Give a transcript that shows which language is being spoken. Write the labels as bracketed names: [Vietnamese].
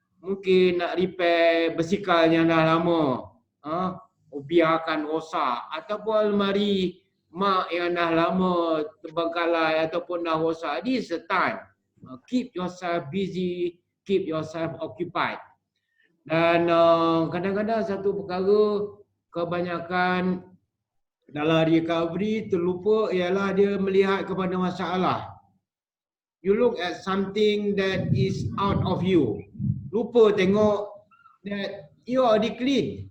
[Malay] Mungkin nak repair basikal yang dah lama, biarkan rosak, ataupun almari mak yang dah lama terbengkalai ataupun dah rosak. [English] This is the time. Keep yourself busy, keep yourself occupied. [Malay] Dan kadang-kadang satu perkara kebanyakan dalam recovery terlupa ialah dia melihat kepada masalah. [English] You look at something that is out of you. [Malay] Lupa tengok [English] that you are already clean.